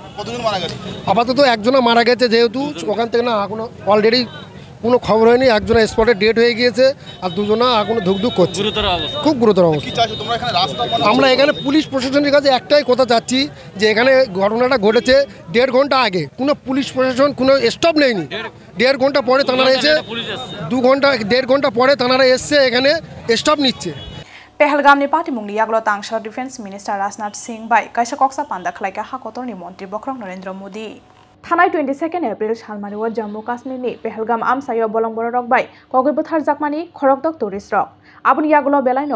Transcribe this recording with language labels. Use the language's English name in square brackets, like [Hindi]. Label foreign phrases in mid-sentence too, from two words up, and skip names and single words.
[Bangla] আপাতত একজনা মারা গেছে যেহেতু ওখান থেকে না এখনো অলরেডি কোনো খবর হয়নি একজনা স্পটে ডেট হয়ে গিয়েছে আর দুজনা এখনো ধুকধুক করছে খুব গুরুতর অবস্থা আমরা এখানে পুলিশ প্রশাসনের কাছে একটাই কথা চাচ্ছি যে এখানে ঘটনাটা ঘটেছে 1.5 ঘন্টা আগে কোনো পুলিশ প্রশাসন কোনো স্টপ নেয়নি 1.5 ঘন্টা পরে তারা এসে 1.5 ঘন্টা পরে তারা এসছে এখানে স্টপ নিচ্ছে [Kok Borok] Pahalgam ni party mungli yaglo tangsha [English] defense minister [Kok Borok] Rajnath Singh bai kaisa koksa panda khlaika hakotor ni montri Bokrok Narendra Modi Thanai 22 April Salmani wa Jammu Kashmir ni Pahalgam amsayo bolongboro rok bai kogoi bothar jakmani khorok dok tourist rok Aboni yaglo belaino